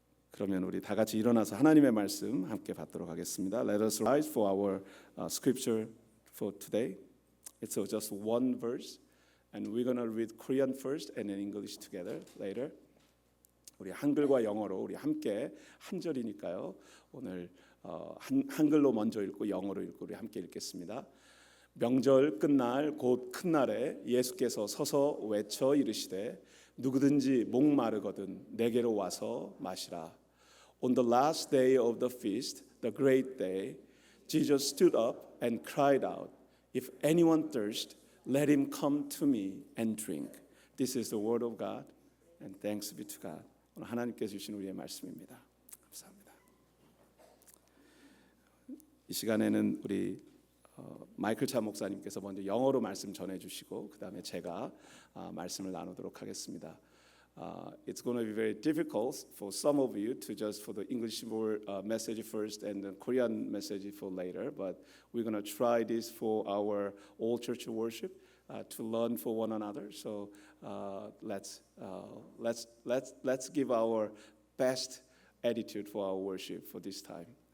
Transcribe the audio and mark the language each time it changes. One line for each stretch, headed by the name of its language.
Korean: 그러면 우리 다 같이 일어나서 하나님의 말씀 함께 받도록 하겠습니다.
English: Let us rise for our scripture for today. It's just one verse, and we're gonna read Korean first and then English together later.
Korean: 우리 한글과 영어로 우리 함께 한 절이니까요. 오늘 한글로 먼저 읽고 영어로 읽고 우리 함께 읽겠습니다. 명절 끝날 곧 큰 날에 예수께서 서서 외쳐 이르시되 누구든지 목마르거든 내게로 와서 마시라.
English: On the last day of the feast, the great day, Jesus stood up and cried out, If anyone thirst, let him come to me and drink. This is the word of God, and thanks be to God.
Korean: 오늘 하나님께서 주신 우리의 말씀입니다. 감사합니다. 이 시간에는 우리 마이클 차 목사님께서 먼저 영어로 말씀 전해주시고 그 다음에 제가 말씀을 나누도록 하겠습니다.
English: It's going to be very difficult for some of you to just for the English message first and the Korean message for later, but we're going to try this for our all church worship to learn for one another. So let's give our best attitude for our worship for this time.